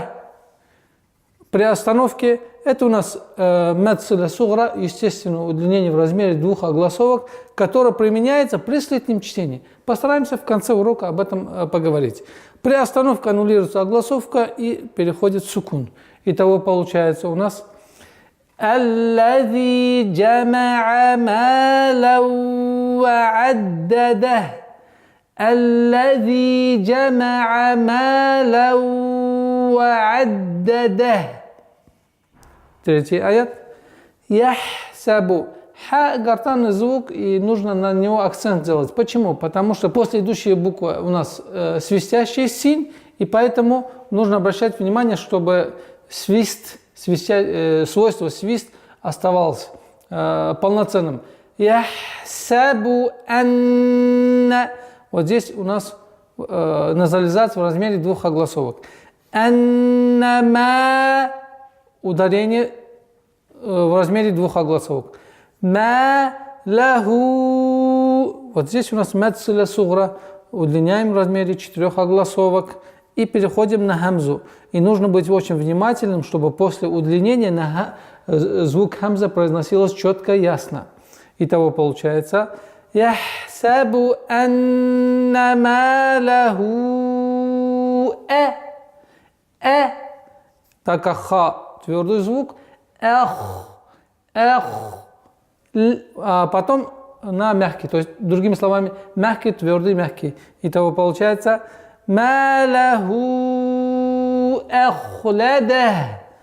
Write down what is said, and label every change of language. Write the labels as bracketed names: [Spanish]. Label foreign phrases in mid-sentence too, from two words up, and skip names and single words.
[Russian] При остановке это у нас [Arabic] مد صلة صغرى, [Russian] естественное удлинение в размере двух огласовок, которое применяется при слитном чтении. Постараемся в конце урока об этом поговорить. При остановке аннулируется огласовка и переходит в сукун. Итого получается у нас [Arabic] «الذي جمع مالا وعدده». «الذي جمع مالا وعدده». [Russian] Третий аят. «Яхсабу». Ха – гортанный звук, и нужно на него акцент делать. Почему? Потому что после идущей буквы у нас свистящий син, и поэтому нужно обращать внимание, чтобы свойство свист оставалось полноценным. [Arabic] يحسب أن. [Russian] Вот здесь у нас назализация в размере двух огласовок. Аннама. Ударение в размере двух огласовок. [Arabic] ما له. [Russian] Вот здесь у нас [Arabic] مد صلة صغرى. [Russian] Удлиняем в размере 4 огласовок и переходим на хамзу. И нужно быть очень внимательным, чтобы после удлинения звук хамза произносилось четко и ясно. Итого получается [Arabic] يحسب أن ما له [Russian] так как ха твердый звук, а потом на мягкий, то есть другими словами мягкий, твердый, мягкий. Итого получается [Arabic] ماله أخلده.